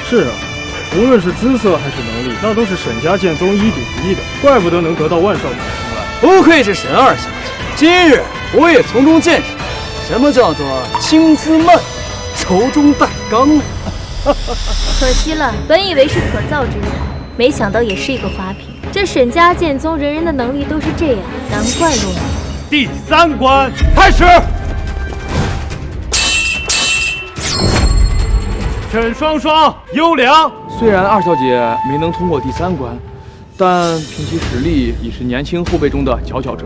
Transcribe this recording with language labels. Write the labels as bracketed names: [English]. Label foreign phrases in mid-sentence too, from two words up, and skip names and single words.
[Chinese] 是啊，無論是姿色還是能力，那都是沈家劍宗1頂1的，怪不得能得到萬少爺青睞。不愧是沈二小姐，今日我也從中見識什麼叫做青姿慢語，柔中帶剛。可惜了，本以為是可造之材，沒想到也是一個花瓶。這沈家劍宗人人的能力都是這樣，難怪落伍。第3關開始。沈雙雙優良。雖然二小姐沒能通過第3關，但憑其實力已是年輕後輩中的佼佼者。